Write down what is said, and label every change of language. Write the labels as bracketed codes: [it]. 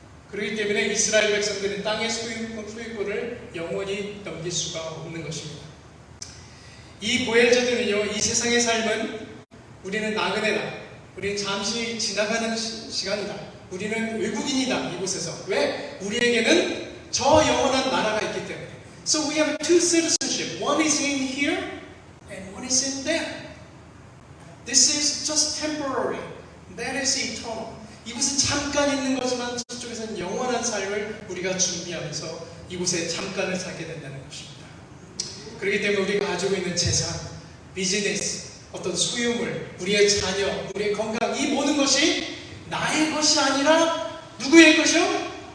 [ko] 그렇기 때문에 이스라엘 백성들은 땅의 소유권을 영원히 넘길 수가 없는 것입니다. 이 보혜자들은요, 이 세상의 삶은 우리는 나그네다. 우리는 잠시 지나가는 시간이다. 우리는 외국인이다. 이곳에서. 왜? 우리에게는 저 영원한 나라가 있기 때문에. [en] So we have two citizenship. One is in here and one is in there. This is just temporary. That is eternal. [ko] 이곳은 잠깐 있는 거지만 저쪽에서는 영원한 삶을 우리가 준비하면서 이곳에 잠깐을 살게 된다는 것입니다. 그렇기 때문에 우리가 가지고 있는 재산, 비즈니스, 어떤 소유물, 우리의 자녀, 우리의 건강, 이 모든 것이 나의 것이 아니라 누구의 것이요?